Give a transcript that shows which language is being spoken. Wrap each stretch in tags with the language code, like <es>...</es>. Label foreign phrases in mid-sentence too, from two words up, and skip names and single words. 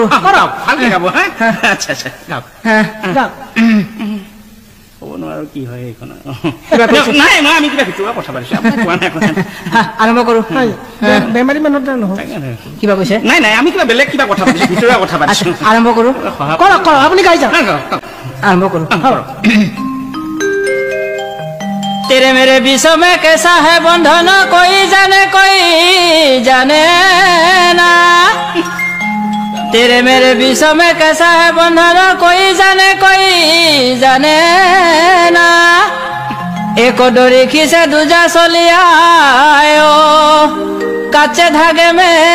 <as>ভালকে গাব আচ্ছা আচ্ছা গাওক ক'ব নোৱাৰো কি হয় এইখন নাই নাই আমি কিবা ভিতৰুৱা কথা পাতিছো কোৱা নাই আৰম্ভ কৰো বেমাৰী মানুহ নহয় কিবা কৈছে নাই নাই আমি কিবা বেলেগ কিবা কথা পাতিছো ভিতৰুৱা কথা পাতিছো আৰম্ভ কৰো কৰক আপুনি গাই যাওক আৰম্ভ কৰো</as> <hi>तेरे मेरे विश्व में कैसा है बंधन कोई जाने ना तेरे मेरे विश्व में कैसा है बंधन कोई जाने ना एक डोरी खींचे दूजा सोलिया कच्चे धागे में</hi>